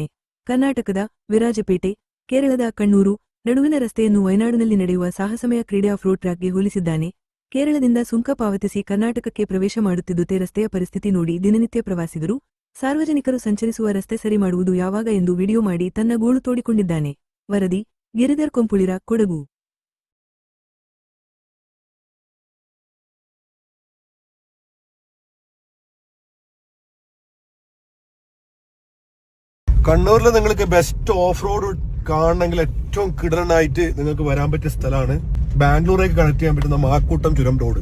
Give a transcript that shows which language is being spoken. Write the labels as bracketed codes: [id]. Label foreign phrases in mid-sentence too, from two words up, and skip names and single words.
[kn] ಕರ್ನಾಟಕದ ವಿರಾಜಪೇಟೆ, ಕೇರಳದ ಕಣ್ಣೂರು ನಡುವಿನ ರಸ್ತೆಯನ್ನು ವಯನಾಡಿನಲ್ಲಿ ನಡೆಯುವ ಸಾಹಸಮಯ ಕ್ರೀಡೆ [en] off road [kn] ಟ್ರ್ಯಾಕ್ಗೆ ಹೋಲಿಸಿದ್ದಾನೆ. ಕೇರಳದಿಂದ ಸುಂಕ ಪಾವತಿಸಿ ಕರ್ನಾಟಕಕ್ಕೆ ಪ್ರವೇಶ ಮಾಡುತ್ತಿದ್ದುದೇ ರಸ್ತೆಯ ಪರಿಸ್ಥಿತಿ ನೋಡಿ ದಿನನಿತ್ಯ ಪ್ರವಾಸಿಗರು, ಸಾರ್ವಜನಿಕರು ಸಂಚರಿಸುವ ರಸ್ತೆ ಸರಿ ಮಾಡುವುದು ಯಾವಾಗ ಎಂದು ವಿಡಿಯೋ ಮಾಡಿ ತನ್ನ ಗೋಳು ತೋಡಿಕೊಂಡಿದ್ದಾನೆ. ವರದಿ ಗಿರಿಧರ್ ಕೊಂಪುಳಿರ, ಕೊಡಗು. [ml] കണ്ണൂരിൽ നിങ്ങൾക്ക് [en] best off road [ml] കാണണമെങ്കിൽ ഏറ്റവും കിടനായിട്ട് നിങ്ങൾക്ക് വരാൻ പറ്റിയ സ്ഥലമാണ് ബാംഗ്ലൂരേക്ക് കണക്ട് ചെയ്യാൻ പറ്റുന്ന മാക്കൂട്ടം ചുരം റോഡ്.